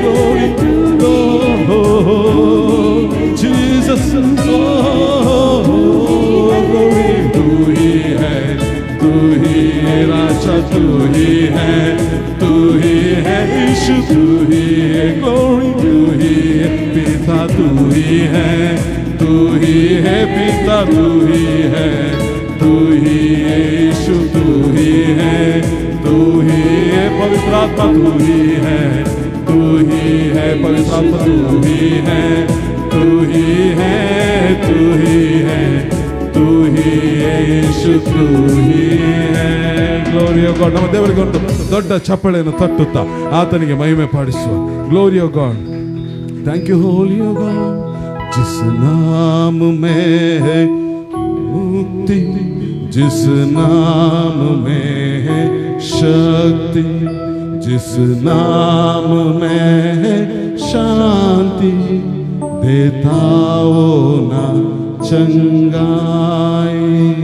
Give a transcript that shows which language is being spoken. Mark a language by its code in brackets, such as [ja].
[hi] Glory ओह Jesus, ओह glory तू ही है, तू ही है राजा, तू ही है, तू ही है यीशु, तू ही है। ग्लोरी तू ही है पिता, तू ही है, तू ही है पिता, तू ही है, तू ही है यीशु, तू ही है, तू ही है पवित्र आत्मा, तू ही है, तू ही है पवित्र आत्मा, तू ही है, तू ही है, तू ही है, तू ही है ಯೇಸು तू ही है. [en] Glory of God. [kn] ನಮ್ಮ ದೇವರಿಗೆ ಒಂದು ದೊಡ್ಡ ಚಪ್ಪಳೆಯನ್ನು ತಟ್ಟುತ್ತಾ ಆತನಿಗೆ ಮಹಿಮೆ ಪಾಡಿಸುವ. [en] Glory of God. Thank you Holy of God. [hi] जिस नाम में है मुक्ति, जिस नाम में है शक्ति, जिस नाम में है शांति, देता वो नाम चंगाई.